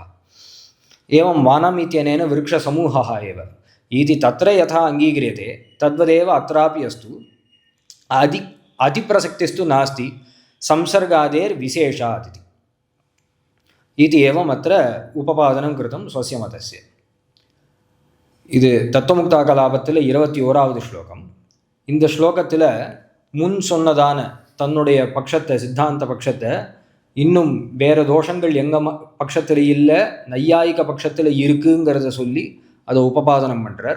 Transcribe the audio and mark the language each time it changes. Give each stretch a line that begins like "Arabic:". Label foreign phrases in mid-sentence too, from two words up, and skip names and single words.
Sanskrit: एवं वनम् इत्यनेन वृक्षसमूहः एव इति तत्र यथा अङ्गीक्रियते तद्वदेव अत्रापि अस्तु। अतिप्रसक्तिस्तु नास्ति संसर्गादेर्विशेषात् इति एवम् अत्र उपपादनं कृतं स्वस्य मतस्य।
Tamil: இது தத்துவமுக்தா கலாபத்தில் 21வது ஸ்லோகம். இந்த ஸ்லோகத்தில் முன் சொன்னதான தன்னுடைய பட்சத்தை, சித்தாந்த பட்சத்தை, இன்னும் வேறு தோஷங்கள் எங்கள் பட்சத்தில் இல்லை, நையாயிக பட்சத்தில் இருக்குங்கிறத சொல்லி அதை உபபாதனம் பண்ணுறார்.